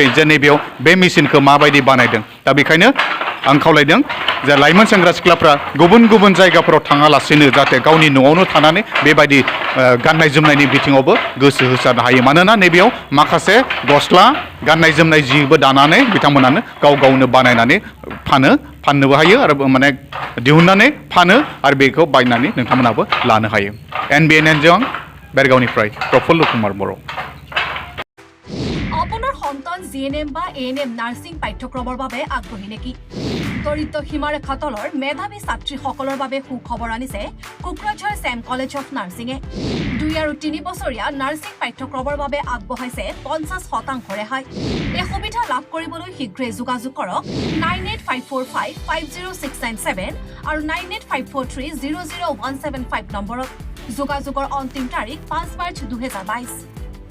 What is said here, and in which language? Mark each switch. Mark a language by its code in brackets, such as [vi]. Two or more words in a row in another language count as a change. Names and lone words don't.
[brx] जे नैबेयाव बे मेसिनखौ माबायदि बानायदों दा बेखायनो आं खावलायदों जे लाइमोन सेंग्रा सिख्लाफ्रा गुबुन गुबुन जायगाफोराव थाङालासेनो जाहाथे गावनि न'आवनो थानानै बेबायदि गाननाय जोमनायनि बिथिङावबो गोसो होसारनो हायो मानोना नैबेयाव माखासे गस्ला गाननाय जोमनाय जिबो दानानै बिथांमोनानो गाव गावनो बानायनानै फाननोबो हायो आरो माने दिहुननानै फानो आरो बेखौ बायनानै नोंथांमोनाबो लानो हायो NBNN जों बेरगावनिफ्राय प्रफुल्ल कुमार बर' [as] আপোনাৰ সন্তান জিএনএম বা এএনএম নাৰ্ছিং পাঠ্যক্ৰমৰ বাবে আগ্ৰহী নেকি দৰিদ্ৰ সীমাৰেখা তলৰ মেধাৱী ছাত্ৰীসকলৰ বাবে সুখবৰ আনিছে কোকৰাঝাৰ ছেম কলেজ অফ নাৰ্ছিঙে 2 আৰু 3 বছৰীয়া নাৰ্ছিং পাঠ্যক্ৰমৰ বাবে আগবঢ়াইছে 50% ৰেহাই এই সুবিধা লাভ কৰিবলৈ শীঘ্ৰে যোগাযোগ কৰক 9854550697 আৰু 9854300175 নম্বৰত যোগাযোগৰ অন্তিম তাৰিখ 5 মাৰ্চ 2022